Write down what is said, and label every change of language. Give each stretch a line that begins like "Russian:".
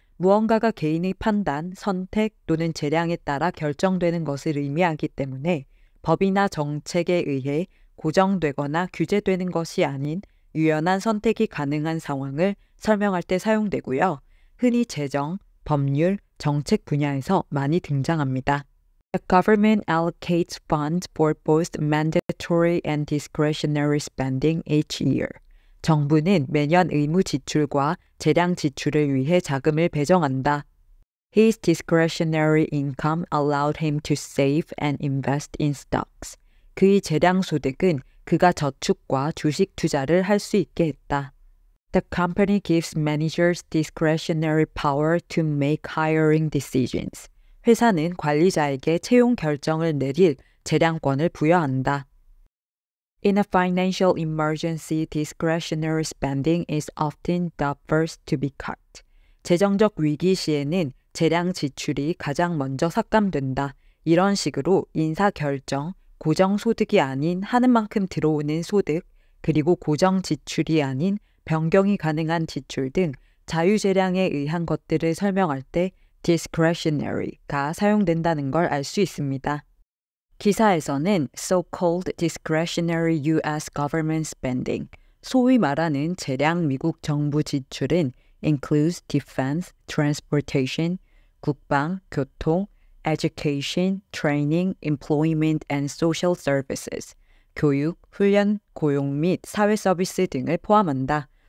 Korean: 무언가가 개인의 판단, 선택 또는 재량에 따라 결정되는 것을 의미하기 때문에 법이나 정책에 의해 고정되거나 규제되는 것이 아닌 유연한 선택이 가능한 상황을 설명할 때 사용되고요. 흔히 재정, 법률, 정책 분야에서 많이 등장합니다.
English: The government allocates funds for both mandatory and discretionary spending each year.
Korean: 정부는 매년 의무 지출과 재량 지출을 위해 자금을 배정한다.
English: His discretionary income allowed him to save and invest in stocks.
Korean: 그의 재량 소득은 그가 저축과 주식 투자를 할 수 있게 했다.
English: The company gives managers discretionary power to make hiring decisions.
Korean: 회사는 관리자에게 채용 결정을 내릴 재량권을 부여한다.
English: In a financial emergency, discretionary spending is often the first to be cut.
Korean: 재정적 위기 시에는 재량 지출이 가장 먼저 삭감된다. 이런 식으로 인사 결정, 고정 소득이 아닌 하는 만큼 들어오는 소득, 그리고 고정 지출이 아닌 변경이 가능한 지출 등 자유재량에 의한 것들을 설명할 때 discretionary가 사용된다는 걸 알 수 있습니다. 기사에서는
English: so-called discretionary U.S. government spending,
Korean: 소위 말하는 재량 미국 정부 지출은
English: includes defense, transportation,
Korean: 국방, 교통,
English: education, training, employment and social services,
Korean: 교육, 훈련, 고용 및 사회 서비스 등을 포함한다.